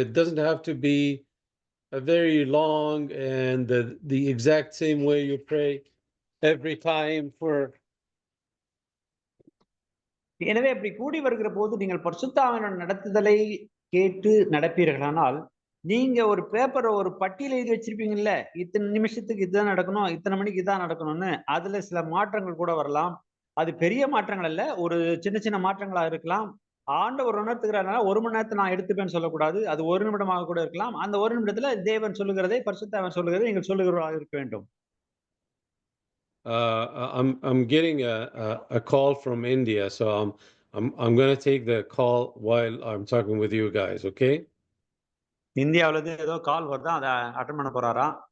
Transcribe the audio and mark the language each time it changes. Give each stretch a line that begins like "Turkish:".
English: It doesn't have to be a very long and the exact same way you pray every time for.
Tamil: எனவே அப்படி கூடி வருகிற போது நீங்கள் பரிசுத்த ஆவியின் நடத்துதலை கேட்டு நடப்பீர்களானால், நீங்க ஒரு பேப்பரை ஒரு பட்டியல் எழுதி வச்சிருப்பீங்கல்ல, இத்தனை நிமிஷத்துக்கு இதுதான் நடக்கணும், இத்தனை மணிக்கு இதான் நடக்கணும்னு. அதுல சில மாற்றங்கள் கூட வரலாம். அது பெரிய மாற்றங்கள் அல்ல, ஒரு சின்ன சின்ன மாற்றங்களா இருக்கலாம். ஆண்டவர் உணர்த்துகிறாருன்னா 1 மணி நேரத்தை நான் எடுத்துப்பேன்னு சொல்லக்கூடாது. அது 1 நிமிடமாக கூட இருக்கலாம். அந்த 1 நிமிடத்துல தேவன் சொல்லுகிறதை, பரிசுத்த ஆவியானவர் சொல்லுகிறதை நீங்கள் சொல்லுகிறவராக இருக்க வேண்டும்.
English: I'm getting a call from India, so I'm going to take the call while I'm talking with you guys, okay?
Tamil: இந்தியாவுல இருந்து ஏதோ கால் வருதா, அதை அட்டன் பண்ண போறாராம்.